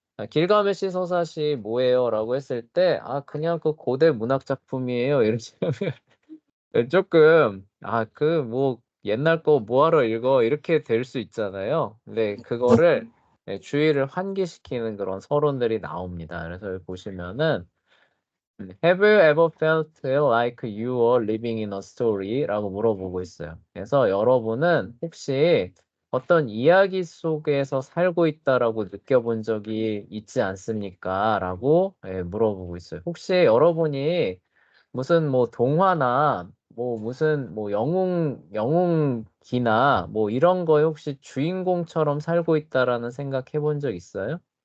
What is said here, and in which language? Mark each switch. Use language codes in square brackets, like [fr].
[ko] 길가메시 서사시 뭐예요? 라고 했을 때, 그냥 그 고대 문학 작품이에요. 이러시면 조금, 뭐, 옛날 거 뭐하러 읽어? 이렇게 될 수 있잖아요. 근데 그거를 주의를 환기시키는 그런 서론들이 나옵니다. 그래서 여기 보시면은, [en] Have you ever felt like you were living in a story? [ko] 라고 물어보고 있어요. 그래서 여러분은 혹시 어떤 이야기 속에서 살고 있다라고 느껴본 적이 있지 않습니까? 라고 물어보고 있어요. 혹시 여러분이 무슨 뭐 동화나 뭐 무슨 뭐 영웅기나 뭐 이런 거에 혹시 주인공처럼 살고 있다라는 생각 해본 적 있어요?